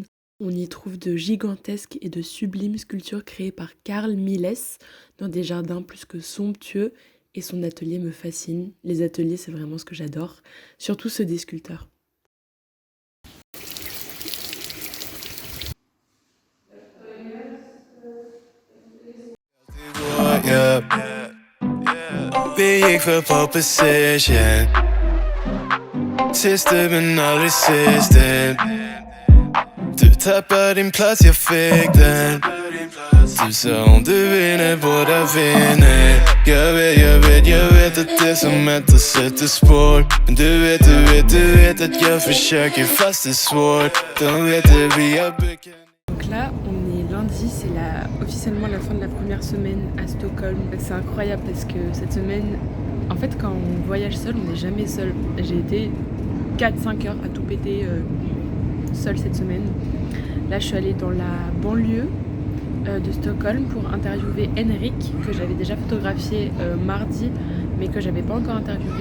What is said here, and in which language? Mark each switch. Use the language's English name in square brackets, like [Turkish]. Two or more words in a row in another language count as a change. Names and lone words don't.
[French] On y trouve de gigantesques et de sublimes sculptures créées par Carl Milles dans des jardins plus que somptueux et son atelier me fascine. Les ateliers, c'est vraiment ce que j'adore, surtout ceux des sculpteurs. [Swedish] Vi gick för [English] pole position. [Swedish] Siste men aldrig siste. Du tappade din plats, jag fick den. Du sa om du vinner, båda vinner. Jag vet att det som händer sätter spår. Men du vet att jag försöker fast det är svårt. De vet att vi har byggt. [French] Donc là, on est lundi, c'est officiellement la fin de la première semaine à Stockholm. C'est incroyable parce que cette semaine, en fait, quand on voyage seul, on n'est jamais seul. J'ai été 4-5 heures à tout péter seule cette semaine. Là je suis allée dans la banlieue de Stockholm pour interviewer Henrik, que j'avais déjà photographié mardi mais que j'avais pas encore interviewé.